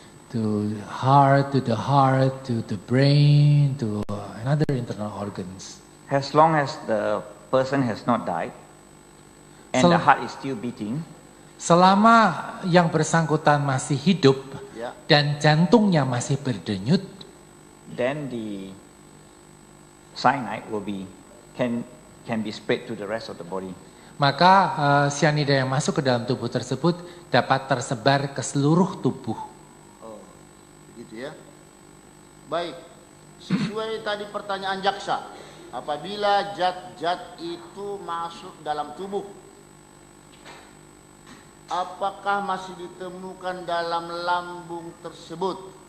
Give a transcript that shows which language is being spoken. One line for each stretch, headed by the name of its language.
English: To the heart, to the brain, to another internal organs. As long as the person has not died and the heart is still beating,
Indonesian: selama yang bersangkutan masih hidup, ya, dan jantungnya masih berdenyut,
English: then the cyanide will be can be spread to the rest of the body.
Indonesian: maka sianida yang masuk ke dalam tubuh tersebut dapat tersebar ke seluruh tubuh. Oh, begitu ya. Baik, sesuai tadi pertanyaan jaksa, apabila zat-zat itu masuk dalam tubuh, apakah masih ditemukan dalam lambung tersebut?